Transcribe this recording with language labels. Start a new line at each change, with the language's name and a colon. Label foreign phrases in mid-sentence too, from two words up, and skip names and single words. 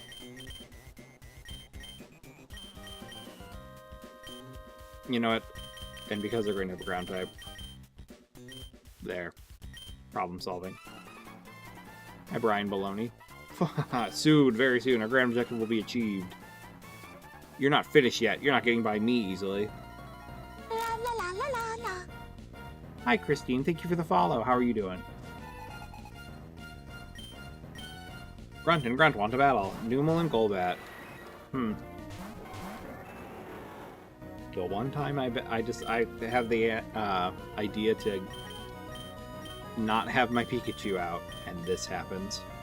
English: You know what? And because they're going to have a ground type, there. Problem solving. Hi, Brian Baloney. Soon, very soon, our grand objective will be achieved. You're not finished yet. You're not getting by me easily. La la la la la la. Hi, Christine. Thank you for the follow. How are you doing? Grunt and Grunt want to battle. Numel and Golbat. The one time I have the idea to not have my Pikachu out, and this happens.